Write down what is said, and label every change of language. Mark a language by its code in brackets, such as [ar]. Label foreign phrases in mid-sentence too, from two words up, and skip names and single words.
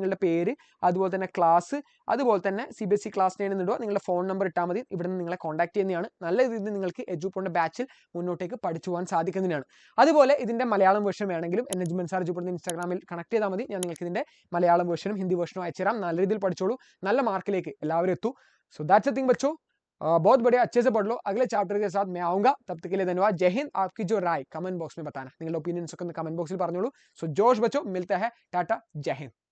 [ml] നിങ്ങളുടെ പേര്, അതുപോലെ തന്നെ ക്ലാസ്, അതുപോലെ തന്നെ CBSE ക്ലാസ് 9 എന്നിടുക. നിങ്ങളുടെ ഫോൺ നമ്പർ ഇട്ടാൽ മതി. ഇവിടെ നിന്ന് നിങ്ങളെ കോൺടാക്ട് ചെയ്യുന്നതാണ്. നല്ല രീതിയിൽ നിങ്ങൾക്ക് എജുപോർട്ടിന്റെ ബാച്ചിൽ മുന്നോട്ടേക്ക് പഠിച്ചു പോകാൻ സാധിക്കുന്നതിനാണ്. അതുപോലെ ഇതിന്റെ മലയാളം വേർഷൻ വേണമെങ്കിലും എന്നെ ജിമ്മൻ സാർ എജുപോർട്ടിന്റെ ഇൻസ്റ്റാഗ്രാമിൽ കണക്ട് ചെയ്താൽ മതി. ഞാൻ നിങ്ങൾക്ക് ഇതിന്റെ മലയാളം വേർഷനും ഹിന്ദി വേർഷനും അയച്ചു തരാം. നല്ല രീതിയിൽ പഠിച്ചോളൂ, നല്ല മാർക്കിലേക്ക് എല്ലാവരും എത്തൂ. [en] so that's a thing [hi] बच्चों, बहुत बढ़िया, अच्छे से पढ़ लो. अगले चैप्टर के साथ मैं आऊंगा. तब तक के लिए धन्यवाद. जय हिंद. आपकी जो राय [en] comment box [hi] में बताना, [ml] निങ്ങളുടെ ഒപ്പീനിയൻസ് ഒക്കെ കമന്റ് ബോക്സിൽ പറഞ്ഞോളൂ. [hi] सो जोश बच्चो, मिलते हैं, टाटा, जय हिंद.